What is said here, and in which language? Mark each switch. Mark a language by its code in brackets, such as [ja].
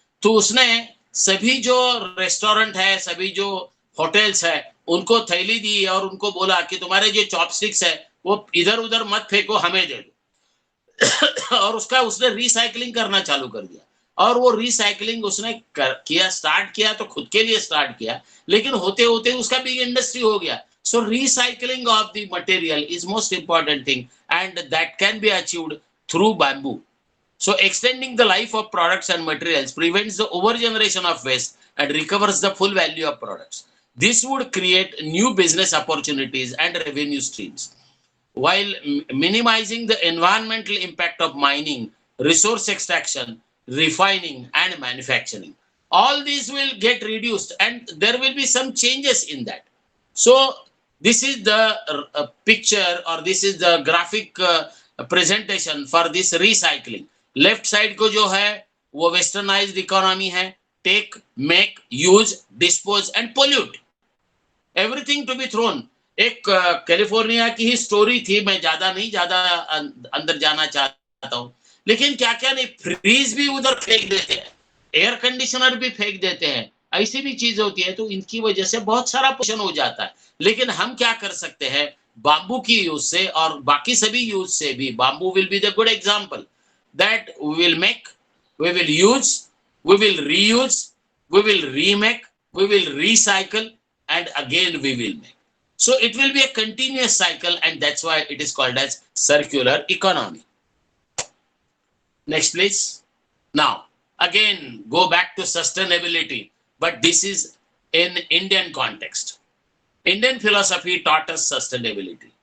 [hi] तो उसने सभी जो रेस्टोरेंट है, सभी जो होटल्स है, उनको थैली दी और उनको बोला कि तुम्हारे जो चॉपस्टिक्स है वो इधर उधर मत फेंको, हमें दे दो. और उसका उसने रिसाइकलिंग करना चालू कर दिया. और वो रिसाइकलिंग उसने किया, स्टार्ट किया तो खुद के लिए स्टार्ट किया, लेकिन होते होते उसका बिग इंडस्ट्री हो गया. [en] So recycling of the material is most important thing, and that can be achieved through bamboo. So extending the life of products and materials prevents the overgeneration of waste and recovers the full value of products. This would create new business opportunities and revenue streams, while minimizing the environmental impact of mining, resource extraction, refining, and manufacturing. All these will get reduced, and there will be some changes in that. So this is the picture, or this is the graphic presentation for this recycling. Left side [hi] को जो है वो [en] westernized economy [hi] है, [en] take, make, use, dispose and pollute, everything to be thrown. [hi] एक California की ही story थी, मैं ज्यादा अंदर जाना चाहता हूँ, लेकिन क्या क्या नहीं, फ्रीज भी उधर फेंक देते हैं, एयर कंडीशनर भी फेंक देते हैं, ऐसी भी चीज होती है. तो इनकी वजह से बहुत सारा पोल्यूशन हो जाता है. लेकिन हम क्या कर सकते हैं, बाम्बू की यूज से और बाकी सभी यूज से भी, [en] Bamboo will be the good example that we will make, we will use, we will reuse, we will remake, we will recycle and again we will make. So it will be a continuous cycle, and that's why it is called as circular economy. Next please. Now again go back to sustainability, but this is in Indian context. Indian philosophy taught us sustainability.